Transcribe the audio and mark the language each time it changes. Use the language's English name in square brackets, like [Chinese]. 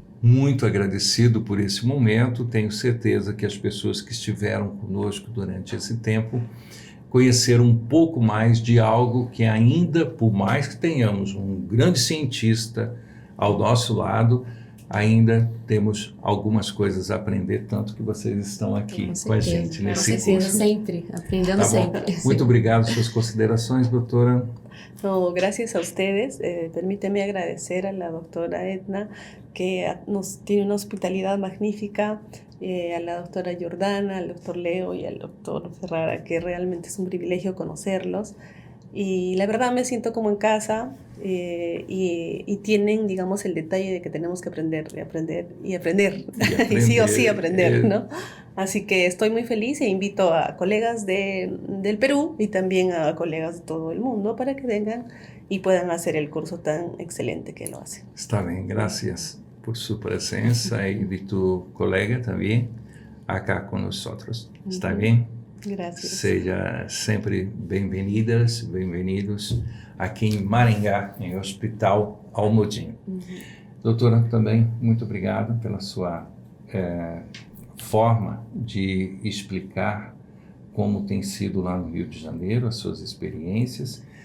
[Portuguese] Muito agradecido por esse momento, tenho certeza que as pessoas que estiveram conosco durante esse tempo conheceram um pouco mais de algo que ainda, por mais que tenhamos um grande cientista ao nosso lado, ainda temos algumas coisas a aprender, tanto que vocês estão aqui com a gente nesse curso. Sempre, aprendendo sempre. Muito obrigado. Suas considerações, doutora? [Spanish] No, gracias a ustedes. Permíteme agradecer a la doctora Edna, que nos tiene una hospitalidad magnífica, a la doctora Jordana, al doctor Leo y al doctor Ferrara, que realmente es un privilegio conocerlos. Y la verdad me siento como en casa y tienen, digamos, el detalle de que tenemos que aprender y aprender y aprender. Y sí o sí aprender, ¿no? Así que estoy muy feliz e invito a colegas del Perú y también a colegas de todo el mundo para que vengan y puedan hacer el curso tan excelente que lo hacen. Está bien, gracias por su presencia y de tu colega también acá con nosotros. ¿Está bien? Gracias. [Portuguese] Seja sempre bem-vindas, bem-vindos aqui em Maringá, em Hospital Almudin. Doutora, também muito obrigado pela sua forma de explicar como tem sido lá no Rio de Janeiro, as suas experiências.